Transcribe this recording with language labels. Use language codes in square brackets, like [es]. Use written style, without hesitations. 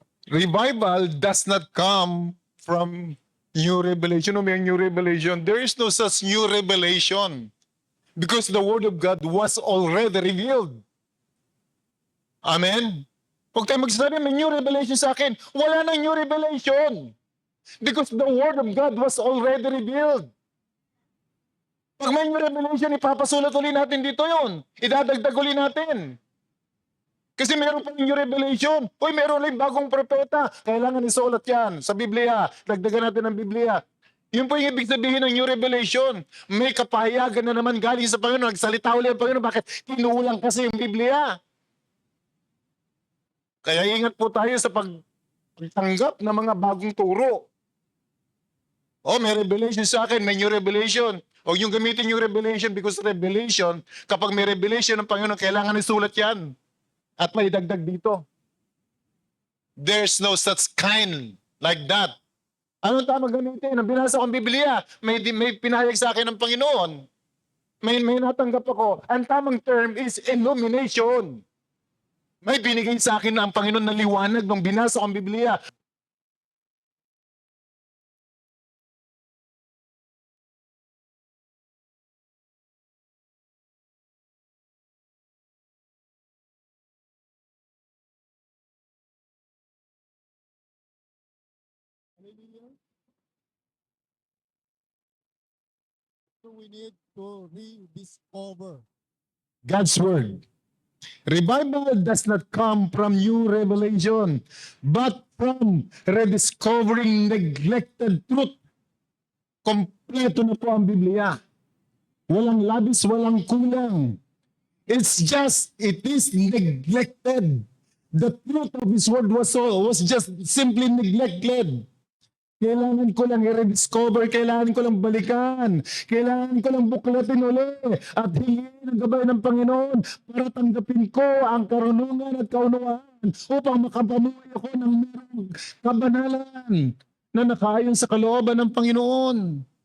[en] Revival does not come from new revelation. [tl] O may [en] new revelation. There is no such new revelation. Because the Word of God was already revealed. Amen? [tl] Huwag tayo magsasabi, may new revelation sa akin. Wala nang new revelation. [en] Because the Word of God was already revealed. [tl] Pag may new revelation, ipapasulat ulit natin dito yun. Idadagdag ulit natin. Kasi meron pa new revelation. Uy, meron ulit bagong propeta. Kailangan isulat yan sa Biblia. Dagdagan natin ang Biblia. Yun po yung ibig sabihin ng new revelation. May kapahayagan na naman galing sa Panginoon. Nagsalita ulit ang Panginoon. Bakit? Tinulang kasi yung Biblia. Kaya ingat po tayo sa pagtanggap ng mga bagong turo. May revelation sa akin, may new revelation. Huwag yung gamitin yung revelation because revelation, kapag may revelation ng Panginoon, kailangan isulat yan. At may dagdag dito. [en] There's no such kind like that. [tl] Anong tama gamitin? Ang binasa kong Biblia, may pinahayag sa akin ng Panginoon. May natanggap ako. Ang tamang term is illumination. May binigay sa akin ang Panginoon na liwanag nung binasa kong Biblia. [en] So we need to rediscover God's Word. Revival does not come from new revelation, but from rediscovering neglected truth. [tl] Kompleto na po ang Biblia. Walang labis, walang kulang. [en] It is neglected. The truth of His Word was just simply neglected. [tl] Kailangan ko lang i-rediscover, kailangan ko lang balikan, kailangan ko lang buklatin uli at hingin ang gabay ng Panginoon para tanggapin ko ang karunungan at kaunawaan upang makapamuhay ako ng merong kabanalan na nakaayon sa kalooban ng Panginoon.